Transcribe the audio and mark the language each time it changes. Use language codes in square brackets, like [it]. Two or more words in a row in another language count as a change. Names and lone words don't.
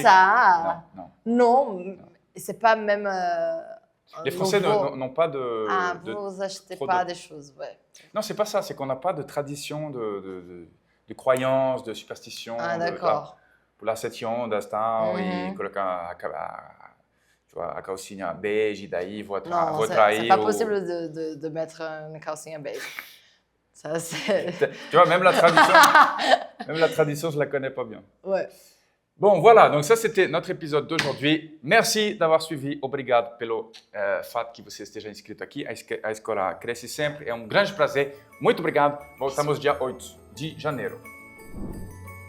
[fr] ça. Non. Non, c'est pas même. Les Français nouveau. n'ont pas de. Ah, de- vous achetez trop pas de- des choses, ouais. Non, c'est pas ça. C'est qu'on n'a pas de tradition de croyance, de superstition. Ah, de- d'accord. Pour la session d'astan Mhm. [pt] e colocar [fr] tu vois, [pt] a calcinha beige, e daí vou [fr] Non, c'est [pt] trair [fr] pas [pt] o- [fr] possible de mettre une calcinha beige. Ça, c'est. Tu vois, même la tradition, je la connais pas bien. Ouais. Bon, voilà, donc ça c'était notre épisode d'aujourd'hui. Merci d'avoir suivi. [pt] Obrigado pelo fato que você esteja inscrito aqui. A escola cresce sempre. É um grande prazer. Muito obrigado. Voltamos dia 8 de janeiro.